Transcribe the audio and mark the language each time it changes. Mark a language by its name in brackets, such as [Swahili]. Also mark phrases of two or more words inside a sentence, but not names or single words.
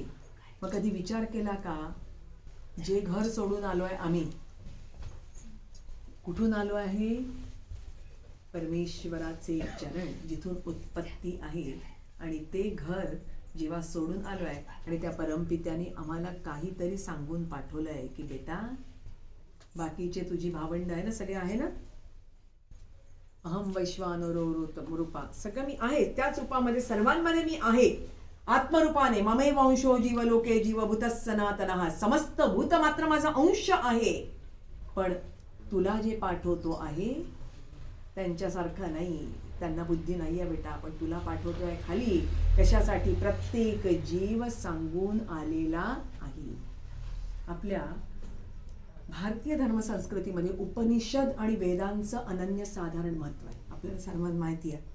[Marathi] मग कधी विचार केला का, जे घर सोडून आलोय आम्ही, कुठून आलो आहे? परमेश्वराचे चरण, जिथून उत्पत्ती आहे. आणि ते घर जेव्हा सोडून आलोय आणि त्या परमपित्याने आम्हाला काहीतरी सांगून पाठवलंय की बेटा, बाकीचे तुझी भावंड आहे ना, सगळे आहे ना, [Sanskrit] अहम वैश्वानरो रूपा, [Marathi] सगळं मी आहे, त्याच रूपामध्ये सर्वांमध्ये मी आहे. आत्मरूपाने [Sanskrit] ममैव अंशो जीवलोके जीवभूतः सनातनः, [Marathi] समस्त भूत मात्र माझा अंश आहे. पण तुला जे पाठवतो आहे त्यांच्यासारखं नाही, त्यांना बुद्धी नाही आहे बेटा, पण तुला पाठवतोय खाली. कशासाठी? प्रत्येक जीव सांगून आलेला आहे. आपल्या भारतीय धर्मसंस्कृतीमध्ये उपनिषद आणि वेदांचं अनन्यसाधारण महत्व आहे, आपल्याला सर्वांना माहिती आहे.